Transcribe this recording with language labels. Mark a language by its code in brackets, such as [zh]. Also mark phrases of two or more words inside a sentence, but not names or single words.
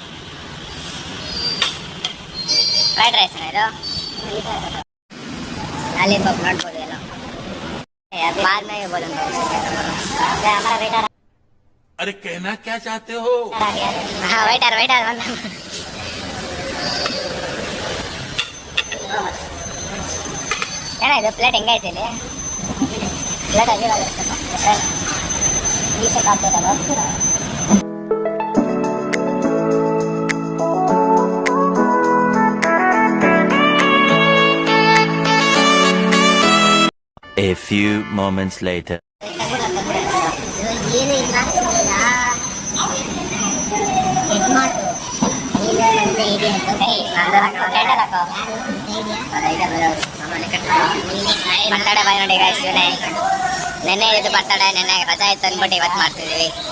[en] fried rice [hi] है तो लॉलीपॉप नॉट बोले लो, अभी बाद में बोलूँगा। हमारा वेटर, अरे कहना क्या चाहते हो? हाँ वेटर [kn] ಏನಾಯ್ತು ಪ್ಲೇಟ್ ಹೆಂಗೈತೆ ಇಲ್ಲಿ? ಪ್ಲೇಟ್ ಆಗಿರೋದು [en] A few moments later. birthday boy [kn] ನೋಡಿ ಗಾಯ್ಸ್, ನೆನ್ನೆ ಇದು ಬರ್ತಡೇ, ನೆನ್ನೆ ರಜಾ ಇತ್ತು ಅಂದ್ಬಿಟ್ಟು ಇವತ್ತು ಮಾಡ್ತಿದ್ದೀವಿ.